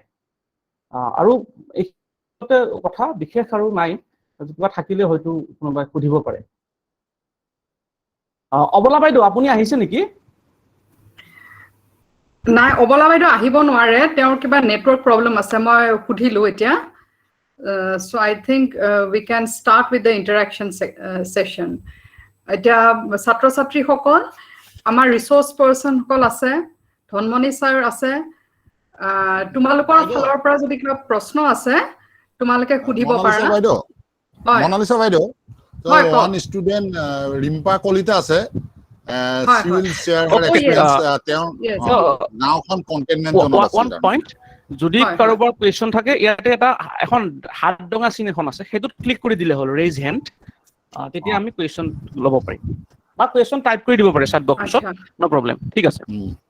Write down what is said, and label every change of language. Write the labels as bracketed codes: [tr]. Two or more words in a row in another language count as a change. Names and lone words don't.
[as] আৰু এই কথা বিশেষ আৰু নাই, কিবা থাকিলে হয়তো কোনোবাই সুধিব পাৰে। অবলা বাইদেউ, আপুনি আহিছে নেকি? নাই, অবলা বাইদেউ আহিব নোৱাৰে, তেওঁৰ কিবা [en] network problem [as] আছে, মই সুধিলো এতিয়া। [en] So I think we can start with the interaction session. [as] এতিয়া ছাত্ৰ ছাত্ৰীসকল, আমাৰ [en] resource person [as] সকল আছে, ধনমণি ছাৰ আছে, তোমালোকৰ ফালৰ পৰা যদি কিবা প্ৰশ্ন আছে তোমালোকে সুধিব পাৰা। মনালিসা বাইদেউ, [en] one student [as] ৰিম্পা কলিতা আছে, [en] she will share her experience, [as] নাওখন কন্টেইনমেন্ট জোনত আছে। [en] One point, [as] যদি কাৰোবাৰ কোৱেশ্চন থাকে, ইয়াতে এখন হাত ডঙা চিন এখন আছে, সেইটোত ক্লিক কৰি দিলে হ'ল, [en] raise hand, [as] তেতিয়া আমি কোৱেশ্চন ল'ব পাৰিম, বা [en] question type [as] কৰি দিব পাৰে [en] chat boxত, no problem.